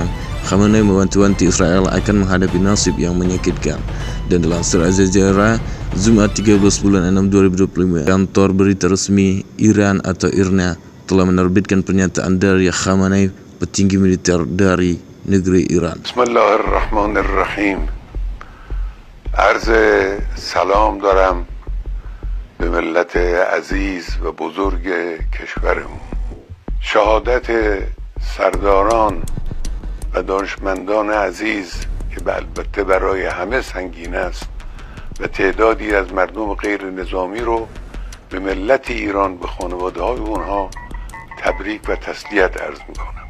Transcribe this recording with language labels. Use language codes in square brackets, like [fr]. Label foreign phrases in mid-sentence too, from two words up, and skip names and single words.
[id] Khamenei mewanti-wanti Israel akan menghadapi nasib yang menyakitkan. Dan dilansir Al Jazeera, Jumat 13 bulan 6 2025, kantor berita resmi Iran atau IRNA telah menerbitkan pernyataan dari Khamenei, petinggi militer dari negeri Iran. [ar] Bismillahirrahmanirrahim. [fa] عرض سلام دارم به ملت عزیز و بزرگ کشورمون. شهادت سرداران و دانشمندان عزیز که البته برای همه سنگین است و تعدادی از مردم غیر نظامی رو به ملت ایران به خانواده های اونها تبریک و تسلیت عرض میکنم.